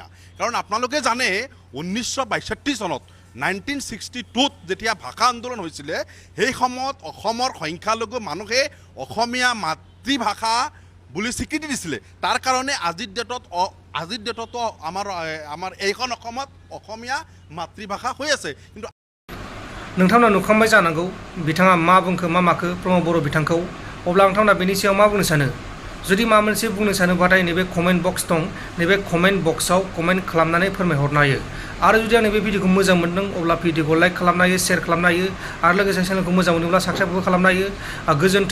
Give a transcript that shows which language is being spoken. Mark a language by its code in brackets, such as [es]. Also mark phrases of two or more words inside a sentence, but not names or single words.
[as] কাৰণ আপোনালোকে জানে 1962 চনত 1962ত যেতিয়া ভাষা আন্দোলন হৈছিলে, সেই সময়ত অসমৰ সংখ্যালঘু মানুহে অসমীয়া মাতৃভাষা বুলি স্বীকৃতি দিছিলে। তাৰ কাৰণে আজিৰ ডেটতো আমাৰ এইখন অসমত অসমীয়া মাতৃভাষা হৈ আছে। কিন্তু [brx] नोंथांमोना नुखांबाय जानांगौ बिथाङा मा बुंखो मा माखो प्रमद बर' बिथांखौ। अब्ला नोंथांमोना बेनि सायाव मा बुंनो सानो? जुदि माबा मोनसे बुंनो सानोबाथाय नैबे [en] comment box [brx] दं, नैबे कमेन्ट बक्सआव कमेन्ट खालामनानै फोरमायहरनो हायो। आरो जुदि आं नैबे भिडिअखौ मोजां मोनदों अब्ला भिडिअखौ लाइक खालामनो हायो, शेयार खालामनो हायो आरो लोगोसे चेनेलखौ मोजां मोनोब्ला साबस्क्राइबबो खालामनो हायो।